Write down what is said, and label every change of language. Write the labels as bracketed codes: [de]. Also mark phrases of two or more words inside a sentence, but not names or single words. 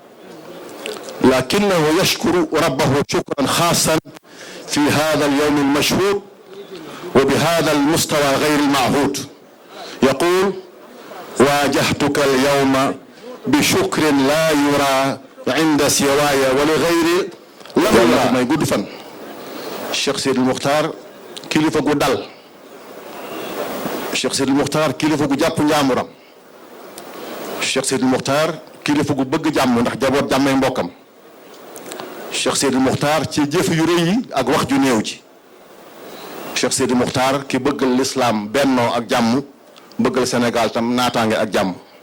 [ar] لكنه يشكر ربه شكرا خاصا في هذا اليوم المشهود وبهذا المستوى غير المعهود يقول واجهتك اليوم بشكر لا يرى عند سواي ولغير لا ما يقول فن الشيخ سيد المختار [wo] kilifa gu dal Cheikh Sidi Mokhtar kilifa gu jàpp njaamuram Cheikh Sidi Mokhtar kilifa gu bëgg jàmm ndax jaboot jàmmay mbokkam Cheikh Sidi Mokhtar ci jëf yu rëy yi ak wax ju néew ji Cheikh Sidi Mokhtar ki bëggal l'islam bennoo ak jàmm bëggal Sénégal tam naataange ak jàmm